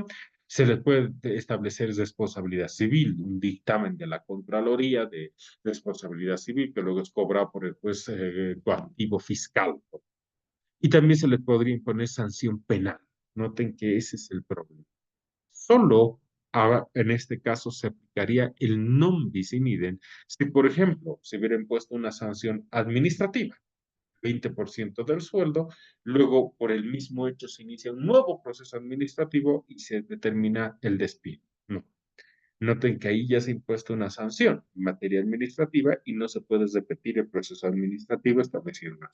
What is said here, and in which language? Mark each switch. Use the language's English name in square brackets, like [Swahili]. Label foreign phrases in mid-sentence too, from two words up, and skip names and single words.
[Spanish] Se les puede establecer responsabilidad civil, un dictamen de la Contraloría de responsabilidad civil que luego es cobrado por el juez coactivo fiscal. Y también se les podría imponer sanción penal. Noten que ese es el problema. Solo en este caso se aplicaría el [Latin] non bis in idem [Spanish] si, por ejemplo, se hubiera impuesto una sanción administrativa, 20% del sueldo, luego por el mismo hecho se inicia un nuevo proceso administrativo y se determina el despido. No. Noten que ahí ya se ha impuesto una sanción en materia administrativa y no se puede repetir el proceso administrativo establecido.